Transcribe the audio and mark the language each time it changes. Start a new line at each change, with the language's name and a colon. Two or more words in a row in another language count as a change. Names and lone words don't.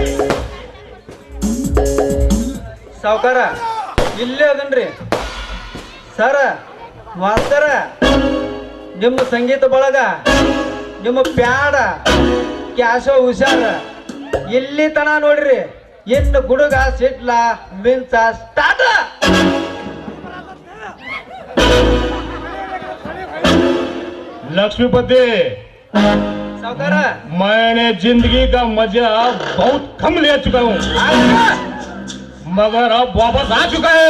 Kannada: ಸಾವುಕಾರ ಇಲ್ಲೇ ಅದನ್ರಿ ಸರ. ಮಾಸ್ತರ, ನಿಮ್ಮ ಸಂಗೀತ ಬಳಗ, ನಿಮ್ಮ ಪ್ಯಾಡ ಕ್ಯಾಶ ಹುಷಾರ ಇಲ್ಲಿ ತನ ನೋಡ್ರಿ. ಇನ್ನು ಗುಡುಗ ಸಿಟ್ಲ ಮಿಂಚ ಸ್ಟಾರ್ಟ್.
Hindi: लक्ष्मीपति, सावकार, मैंने जिंदगी का मजा बहुत कम ले चुका हूँ, मगर अब वापस आ चुका है.